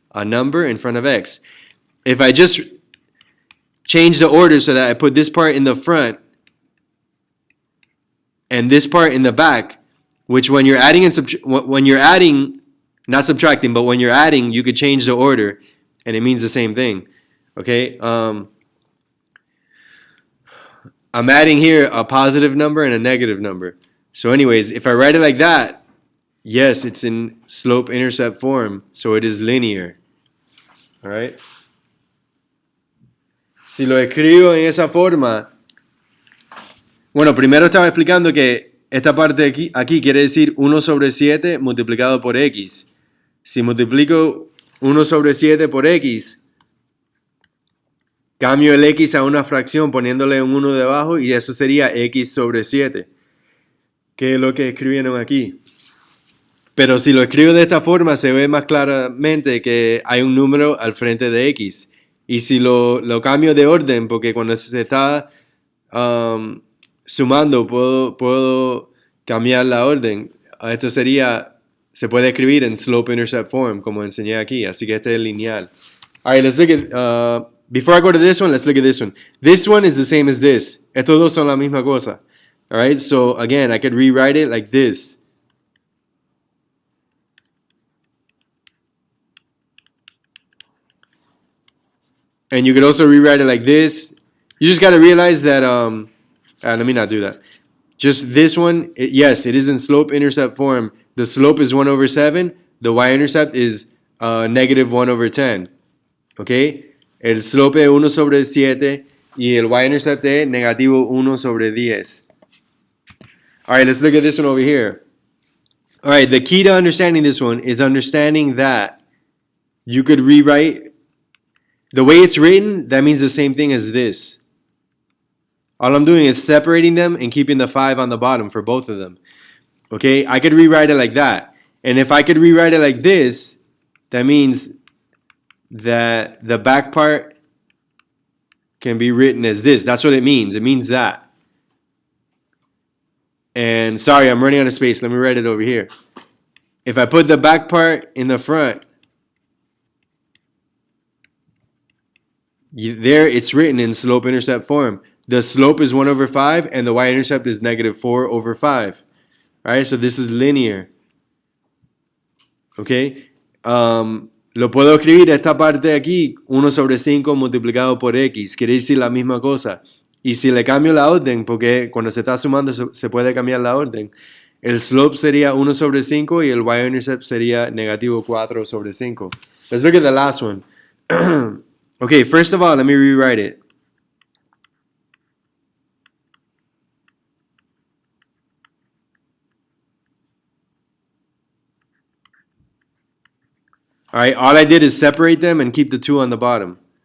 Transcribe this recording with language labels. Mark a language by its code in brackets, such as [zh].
[en] A number in front of x. If I just change the order so that I put this part in the front and this part in the back, which when you're adding not subtracting, but when you're adding, you could change the order and it means the same thing. Okay? I'm adding here a positive number and a negative number. So anyways, if I write it like that, yes, it's in slope-intercept form, so it is linear. All right? [es] Si lo escribo en esa forma, bueno, primero estaba explicando que esta parte de aquí quiere decir 1 sobre 7 multiplicado por x. Si multiplico 1 sobre 7 por x, cambio el x a una fracción poniéndole un 1 debajo y eso sería x sobre 7, que es lo que escribieron aquí. Pero si lo escribo de esta forma se ve más claramente que hay un número al frente de x. Y si lo cambio de orden, porque cuando se está sumando puedo cambiar la orden. Esto se puede escribir en slope-intercept form, como enseñé aquí. Así que este es lineal. [en] All right, let's look at, before I go to this one, let's look at this one. This one is the same as this. [es] Estos dos son la misma cosa. [en] All right, so again, I could rewrite it like this. And you could also rewrite it like this. You just got to realize that, let me not do that. Just this one, yes, it is in slope-intercept form. The slope is 1 over 7. The y-intercept is negative 1 over 10. Okay? [es] El slope es 1 sobre 7 y el y-intercept es negativo 1 sobre 10. [en] All right, let's look at this one over here. All right, the key to understanding this one is understanding that you could rewrite the way it's written, that means the same thing as this. All I'm doing is separating them and keeping the 5 on the bottom for both of them. Okay, I could rewrite it like that. And if I could rewrite it like this, that means that the back part can be written as this. That's what it means. It means that. And sorry, I'm running out of space. Let me write it over here. If I put the back part in the front, there it's written in slope-intercept form. The slope is 1 over 5 and the y-intercept is negative 4 over 5. All right, so this is linear. Okay. [es] Lo puedo escribir esta parte de aquí, 1 sobre 5 multiplicado por x. Quiere decir la misma cosa. Y si le cambio la orden, porque cuando se está sumando se puede cambiar la orden, el slope sería 1 sobre 5 y el y-intercept sería negativo 4 sobre 5. [en] Let's look at the last one. Okay, first of all, let me rewrite it. All right, all I did is separate them and keep the 2 on the bottom.